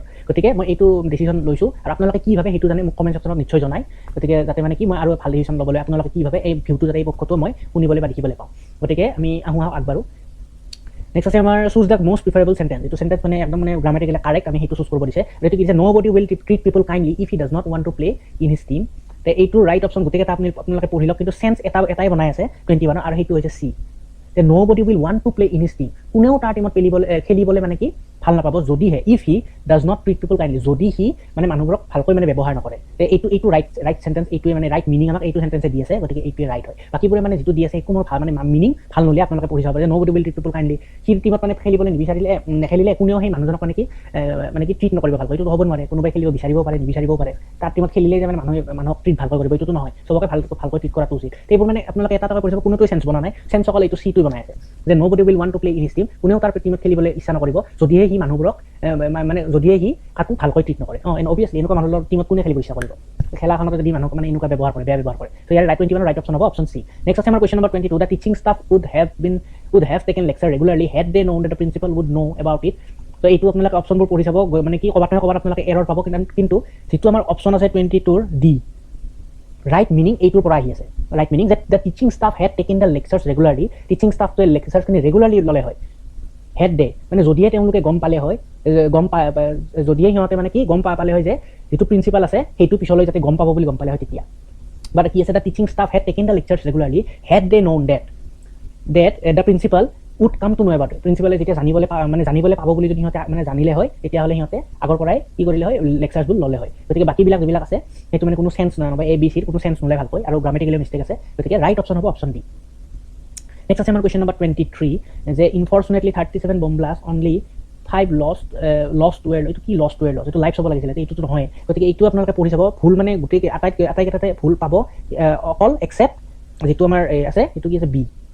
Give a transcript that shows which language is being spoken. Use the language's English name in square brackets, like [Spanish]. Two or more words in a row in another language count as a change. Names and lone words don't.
[Assamese] গতিকে মই এইটো ডিচিশ্যন লৈছোঁ, আৰু আপোনালোকে কি ভাবে সেইটো জানে মোক [English] comment section [Assamese] নিশ্চয় জনায়। গতিকে যাতে মানে কি মই আৰু ভাল ডিচিশ্যন ল'বলৈ আপোনালোকে কি ভাবে এই ভিউটো যাতে এই পক্ষটো মই শুনিবলৈ বা দেখিবলৈ পাওঁ। গতিকে আমি আগবাঢ়ো। নেক্সট আছে আমাৰ [English] choose the most preferable sentence. [Assamese] এইটো চেণ্টেন্স মানে একদম মানে [English] grammatically correct, [Assamese] আমি সেইটো চুজ কৰিব দিছে। এইটো কি দিছে, [English] No body will treat people kindly if he does not want to play in his team. [Assamese] এইটো [English] right option [Assamese] গোটেইকেইটা আপোনালোকে পঢ়ি লওক, কিন্তু চেঞ্চ এটাই বনাই আছে 21, আৰু সেইটো হৈছে চি, যে [English] no body will want to play in his team. [Assamese] কোনেও তাৰ টিমত খেলিবলৈ মানে কি ভাল নাপাব, যদিহে [English] if he does not treat people kindly, [Assamese] যদি সি মানে মানুহবোৰক ভালকৈ মানে ব্যৱহাৰ নকৰে। এইটো [English] right sentence, [Assamese] এইটোৱে মানে [English] right meaning [Assamese] আমাক এইটো চেণ্টেন্সে দি আছে, গতিকে এইটোৱে ৰাইট হয়। বাকীবোৰে মানে যিটো দি আছে একো মোৰ ভাল মানে মিনিং ভাল ন'লে আপোনালোকে পঢ়ি চাব যে [English] no body will treat people kindly, [Assamese] সি টিমত মানে খেলিবলৈ নেখেলিলে কোনেও সেই মানুহজনক মানে কি ট্ৰিট নকৰিব ভালকৈ, এইটো হ'ব নোৱাৰে। কোনোবাই খেলিব বিচাৰিব পাৰে, নিবিচাৰিবও পাৰে। তাৰ টিমত খেলিলেই যে মানে মানুহক ট্ৰিট ভালকৈ কৰিব, এইটোতো নহয়। চবকে ভালকৈ ট্ৰিট কৰাটো উচিত। এইবোৰ মানে আপোনালোকে এটা পঢ়ি চাব, কোনোটোৱে চেঞ্চ বনা নাই, চেঞ্চ অকল এইটো চিটো বনাই আছে, যে [English] no body will want to play in his team, [Assamese] কোনেও তাৰ টিমত খেলিবলৈ ইচ্ছা নকৰিব, যদিহে সি মানুহবোৰক মানে যদিহে সি কাকো ভালকৈ ট্ৰিট নকৰে। অবভিয়াছলি এনেকুৱা মানুহৰ টিমত কোনে খেলিব ইচ্ছা কৰিব, খেলাখনত যদি মানুহক মানে এনেকুৱা ব্যৱহাৰ কৰে, বেয়া ব্যৱহাৰ কৰে। তো ইয়াৰ 21 [English] right option [Assamese] হ'ব [English] option C. [Assamese] নেক্সট আছে আমাৰ [English] question number [Assamese] 22, [English] the teaching staff would have taken lecture regularly had they known that the principal would know about it [Assamese] তো এইটো আপোনালোকে অপশ্যনবোৰ পঢ়ি চাব মানে কি ক'ৰবাত নহয় ক'ৰবাত আপোনালোকে এৰৰ পাব কিন্তু যিটো আমাৰ অপশ্যন আছে 22ৰ ডি [English] right meaning [Assamese] এইটোৰ পৰা আহি আছে [English] right meaning that the teaching staff had taken the lectures regularly [Assamese] টিচিং ষ্টাফটোৱে লেকচাৰখিনি ৰেগুলাৰলি ল'লে হয় [English] had they [Assamese] মানে যদিহে তেওঁলোকে গম পালে হয় যদিহে সিহঁতে মানে কি গম পালে হয় যে যিটো প্ৰিন্সিপাল আছে সেইটো পিছলৈ যাতে গম পাব বুলি গম পালে হয় তেতিয়া বাট কি আছে [English] the teaching staff had taken the lectures regularly had they known that the principal would come to know about it [Assamese] প্ৰিন্সিপালে যেতিয়া জানিবলৈ পাব বুলি যদি সিহঁতে মানে জানিলে হয় তেতিয়াহ'লে সিহঁতে আগৰ পৰাই কি কৰিলে হয় লেকচাৰছবোৰ ল'লে হয় গতিকে বাকীবিলাক যিবিলাক আছে সেইটো মানে কোনো চেঞ্চ নহয় এ বি চিৰ কোনো চেঞ্চ নলয় ভালকৈ আৰু [English] grammatically mistake [Assamese] আছে গতিকে [English] right option [Assamese] হ'ব [English] option D [Assamese] নেক্সট আছে আমাৰ [English] question number [Assamese] 23 যে [English] unfortunately 37 bomb blast only 5 lost were [Assamese] এইটো কি [English] lost were [Assamese] লষ্ট এইটো লাইভ চাব লাগিছিলে এইটোতো নহয় গতিকে এইটো আপোনালোকে পঢ়ি চাব ভুল মানে গোটেই আটাইকেইটাতে ভুল পাব অকল এক্সেপ্ট যিটো আমাৰ আছে সেইটো কি আছে বি